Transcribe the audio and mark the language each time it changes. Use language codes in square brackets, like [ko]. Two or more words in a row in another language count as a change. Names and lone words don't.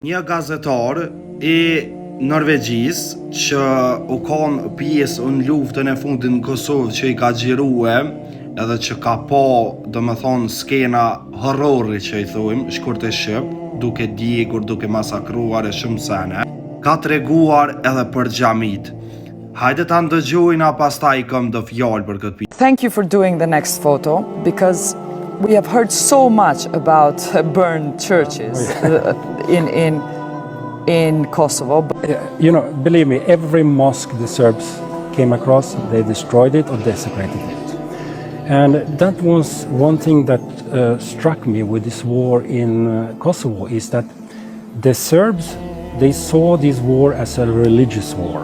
[sq] Një gazetar I Norvegjisë që u konë pjesë në luftën e fundit në Kosovë që I ka xhirue edhe që ka po skena horrori që I thujmë, shkurt e shqip, duke djegur, duke masakruar e shumë sene, ka treguar edhe për xhamit. Hajde ta ndëgjojna pastaj këm do fjalë për këtë pjesë. [en] Thank you for doing the next photo because we have heard so much about burned churches in Kosovo. You know, believe me, every mosque the Serbs came across, they destroyed it or desecrated it. And that was one thing that struck me with this war in Kosovo, is that the Serbs, they saw this war as a religious war.